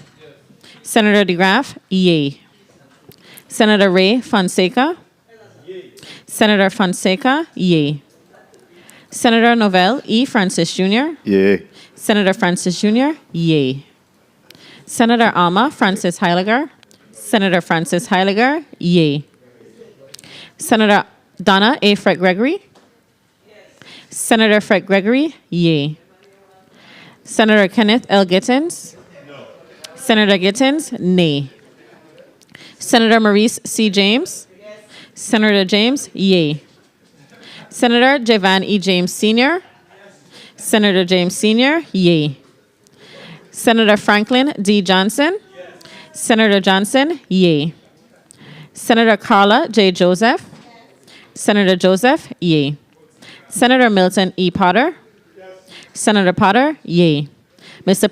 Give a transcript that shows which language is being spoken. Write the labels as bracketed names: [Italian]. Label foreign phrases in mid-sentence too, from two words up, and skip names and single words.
[English] Senator DeGraff? Yay. Senator Ray Fonseca? Senator Fonseca? Yay. Senator Novell E. Francis Jr.? Yay. Senator Francis Jr.? Yay. Senator Alma Francis Heiliger? Senator Francis Heiliger? Yay. Senator Donna A. Fred Gregory? Senator Fred Gregory? Yay. Senator Kenneth L. Gittens? Senator Gittens? Nay. Senator Maurice C. James? Senator James? Yay. Senator Javan E. James Sr.? Senator James Sr.? Yay. Senator Franklin D. Johnson? Senator Johnson? Yay. Senator Carla J. Joseph? Senator Joseph? Yay. Senator Milton E. Potter? Senator Potter? Yay. Mr.